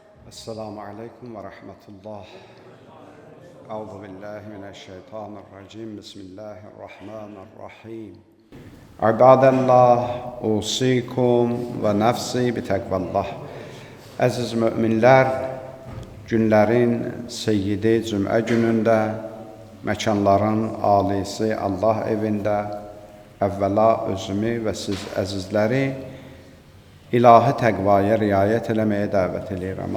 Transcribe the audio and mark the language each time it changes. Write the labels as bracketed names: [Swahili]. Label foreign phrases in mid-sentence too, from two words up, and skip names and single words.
[Arabic] السلام عليكم ورحمة الله. أعوذ بالله من الشيطان الرجيم. بسم الله الرحمن الرحيم. عباد الله، أوصيكم ونفسي بتقوى الله. [Azerbaijani] Əziz müminlər, günlərin seyyidi cümə günündə, məkanların alisi Allah evində, əvvəla özümü və siz əzizləri İlahi təqvaya riayət eləməyə dəvət edirəm.